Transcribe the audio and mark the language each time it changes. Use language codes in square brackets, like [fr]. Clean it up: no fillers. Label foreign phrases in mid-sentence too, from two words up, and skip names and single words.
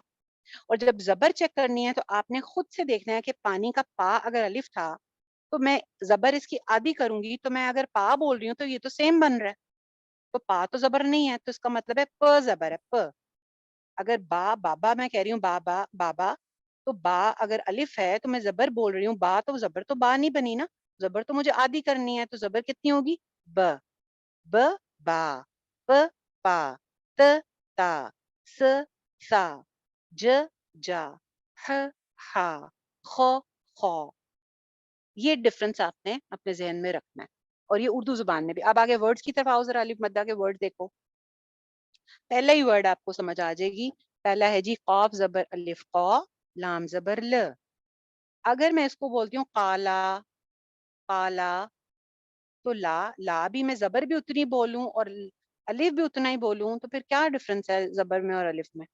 [ur] اور جب زبر چیک کرنی ہے تو آپ نے خود سے دیکھنا ہے کہ پانی کا پا اگر الف تھا تو میں زبر اس کی آدھی کروں گی, تو میں اگر پا بول رہی ہوں تو یہ تو سیم بن رہا ہے. تو پا تو زبر نہیں ہے, تو اس کا مطلب ہے پ زبر ہے, پ. اگر با بابا میں کہہ رہی ہوں بابا بابا, تو با اگر الف ہے تو میں زبر بول رہی ہوں با, تو زبر تو با نہیں بنی نا, زبر تو مجھے آدھی کرنی ہے. تو زبر کتنی ہوگی؟ ب, ب با, پ پا, ت تا, س سا, ج جا, ح ہا, خ خو. یہ ڈفرنس آپ نے اپنے ذہن میں رکھنا ہے, اور یہ اردو زبان میں بھی. اب آگے ورڈز کی طرف آؤ ذرا, الف مدہ کے ورڈ دیکھو. پہلا ہی ورڈ آپ کو سمجھ آ جائے گی. پہلا ہے جی قاف زبر الف قا, لام زبر ل. اگر میں اس کو بولتی ہوں قالا, قالا, تو لا, لا بھی میں زبر بھی اتنی بولوں اور الف بھی اتنا ہی بولوں, تو پھر کیا ڈفرنس ہے زبر میں اور الف میں؟